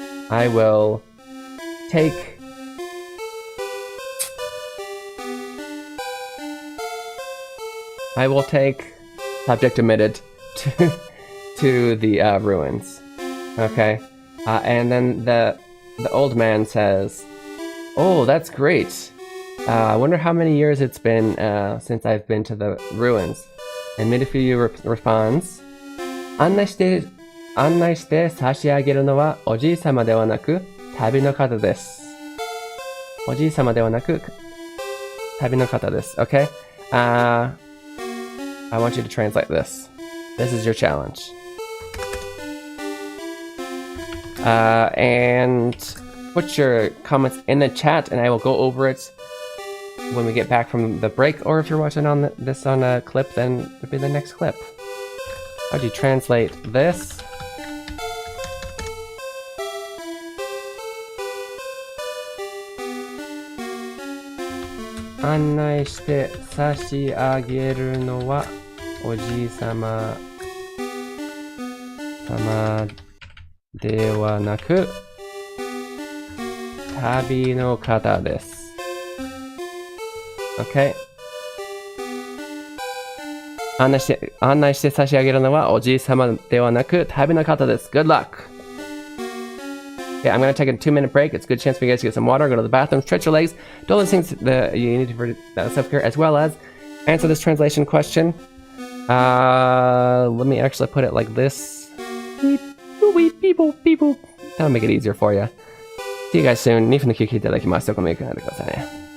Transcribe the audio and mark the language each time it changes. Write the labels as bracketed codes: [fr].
[en] I will take subject omitted to the ruins. Okay. And then the old man says, "Oh, that's great. I wonder how many years it's been since I've been to the ruins." And Mitafiyu responds, [ja] 案内して差し上げるのはおじいさまではなく旅の方です。おじいさまではなく旅の方です。 [en] Okay? I want you to translate this. This is your challenge. And put your comments in the chat and I will go over it when we get back from the break, or if you're watching this on a clip, then it'll be the next clip. How do you translate this? [ja] Annai shite sashiageru no wa oji-samaではなく、旅の方です。 [en] Okay. [ja] 案内して差し上げるのはおじいさまではなく、旅の方です。 [en] Good luck. Okay, I'm going to take a 2-minute break. It's a good chance for you guys to get some water, go to the bathroom, stretch your legs, do all those things that you need for self-care, as well as answer this translation question. Let me actually put it like this. Beep. That'll make it easier for you. See you guys soon. [ja] 2分の休憩いただきます。どこも行かないでくださいね。